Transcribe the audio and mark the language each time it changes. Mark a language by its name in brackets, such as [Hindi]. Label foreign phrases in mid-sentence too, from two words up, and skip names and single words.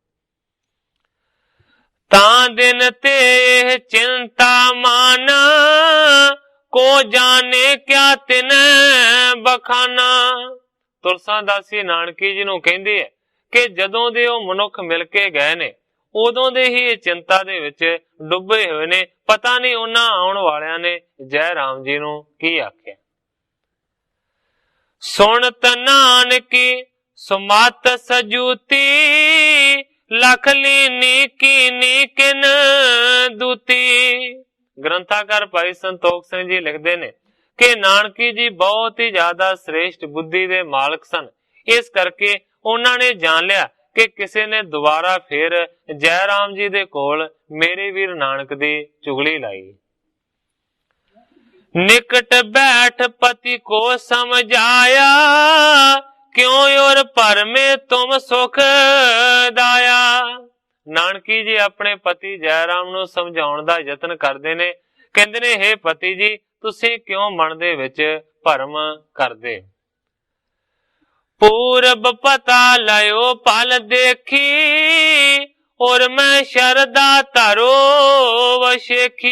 [Braj] तां दिन ते एह चिंता माना, को जाने क्या तिने बखाना। [Punjabi] ਤੁਲਸਾ ਦਾਸੀ ਨਾਨਕੀ ਜੀ ਨੂੰ ਕਹਿੰਦੀ ਹੈ ਕਿ ਜਦੋਂ ਦੇ ਓ ਮਨੁੱਖ ਮਿਲ ਕੇ ਗਏ ਨੇ ਉਦੋਂ ਦੇ ਹੀ ਚਿੰਤਾ ਦੇ ਵਿੱਚ ਡੁੱਬੇ ਹੋਏ ਨੇ, ਪਤਾ ਨਹੀਂ ਉਨ੍ਹਾਂ ਆਉਣ ਵਾਲਿਆਂ ਨੇ ਜੈ ਰਾਮ ਜੀ ਨੂੰ ਕੀ ਆਖਿਆ। [Braj] सुनत नानकी सुमत सजूती, लख लीनी कीनी किन दूती। [Punjabi] ਗ੍ਰੰਥਾਕਾਰ ਭਾਈ ਸੰਤੋਖ ਸਿੰਘ ਜੀ ਲਿਖਤੇ ਨੇ ਕਿ ਨਾਨਕੀ ਜੀ ਬਹੁਤ ਹੀ ਜ਼ਿਆਦਾ ਸ੍ਰੇਸ਼ਟ ਬੁੱਧੀ ਦੇ ਮਾਲਕ ਸਨ, ਇਸ ਕਰਕੇ ਉਨ੍ਹੋਂ ਨੇ ਜਾਨ ਲੀਆ ਕਿ ਕਿਸੀ ਨੇ ਦੋਬਾਰਾ ਫਿਰ ਜੈਰਾਮ ਜੀ ਦੇ ਕੋਲ ਮੇਰੇ ਵੀਰ ਨਾਨਕ ਦੀ ਚੁਗਲੀ ਲਾਈ। [Braj] निकट बैठ पति को समझाया, क्यों और पर में तुम सुख दाया। [Punjabi] ਨਾਨਕੀ ਜੀ ਅਪਨੇ ਪਤੀ ਜੈਰਾਮ ਨੂੰ ਸਮਝਾਉਣ ਦਾ ਯਤਨ ਕਰਦੇ ਨੇ, ਕਹਿੰਦੇ ਨੇ ਹੇ ਪਤੀ ਜੀ ਤੁਸੀਂ ਕਿਉਂ ਮਨ ਦੇ ਵਿੱਚ ਭਰਮ ਕਰਦੇ। [Braj] पूरब पता लयो पल देखी, और मैं शरदा धरो वशेखी।